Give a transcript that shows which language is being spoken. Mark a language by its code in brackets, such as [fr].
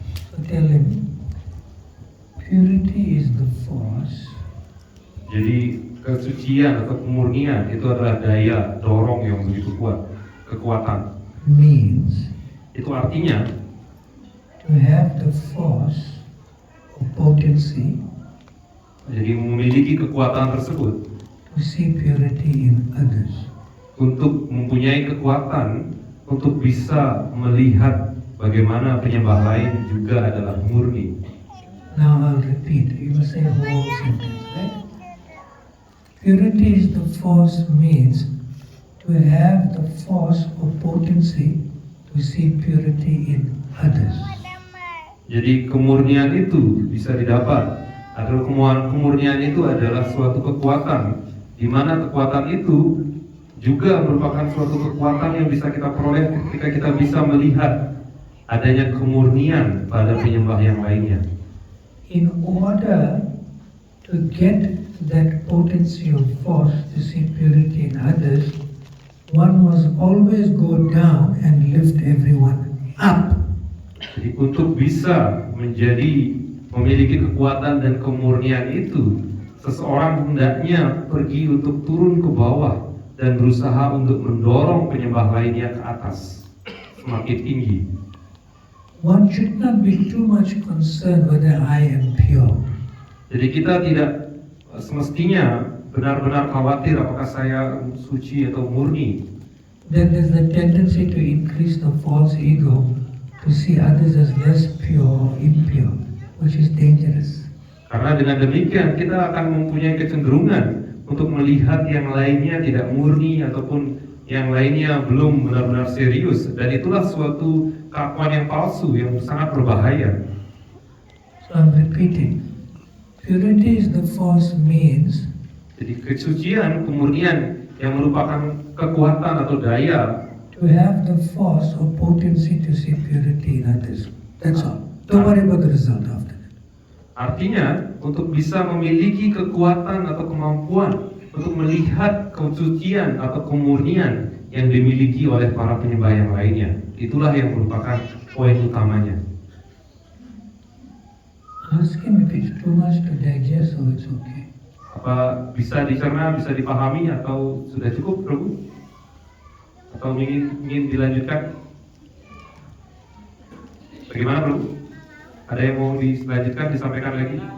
[en] So tell him, purity is the force [id] Jadi kesucian atau kemurnian itu adalah daya dorong yang begitu kuat, kekuatan. [en] means [id] Itu artinya [en] to have the force or potency [id] jadi memiliki kekuatan tersebut [en] to see purity in others. [id] untuk mempunyai kekuatan untuk bisa melihat bagaimana penyembah lain juga adalah murni. [en] Now I'll repeat. You must say the whole sentence, right? Purity is the force means to have the force or potency to see purity in others. [id] Jadi kemurnian itu bisa didapat. Kemurnian itu adalah suatu kekuatan, di mana kekuatan itu juga merupakan suatu kekuatan yang bisa kita peroleh ketika kita bisa melihat adanya kemurnian pada penyembah yang lainnya. [en] In order to get that potency of force to see purity in others, one must always go down and lift everyone up. [id] Jadi untuk bisa memiliki kekuatan dan kemurnian itu, seseorang hendaknya pergi untuk turun ke bawah dan berusaha untuk mendorong penyembah lainnya ke atas, semakin tinggi. [en] One should not be too much concerned whether I am pure. [id] Jadi kita tidak semestinya benar-benar khawatir apakah saya suci atau murni. [en] Then there's the tendency to increase the false ego to see others as less pure or impure, which is dangerous. [id] Karena dengan demikian kita akan mempunyai kecenderungan untuk melihat yang lainnya tidak murni ataupun yang lainnya belum benar-benar serius, dan itulah suatu keakuan yang palsu yang sangat berbahaya. [en] So I'm repeating. Purity is the force means [id] Jadi kesucian, kemurnian yang merupakan kekuatan atau daya [en] to have the force or potency to see purity in others. That's all. Don't worry about the result after that. [id] artinya untuk bisa memiliki kekuatan atau kemampuan untuk melihat kesucian atau kemurnian yang dimiliki oleh para penyembah yang lainnya. Itulah yang merupakan poin utamanya. Ask him if it's too much to digest or it's okay. Apa bisa dicerna, bisa dipahami, atau sudah cukup, Prabu? Atau ingin dilanjutkan? Bagaimana, Prabu? Ada yang mau dilanjutkan, disampaikan lagi?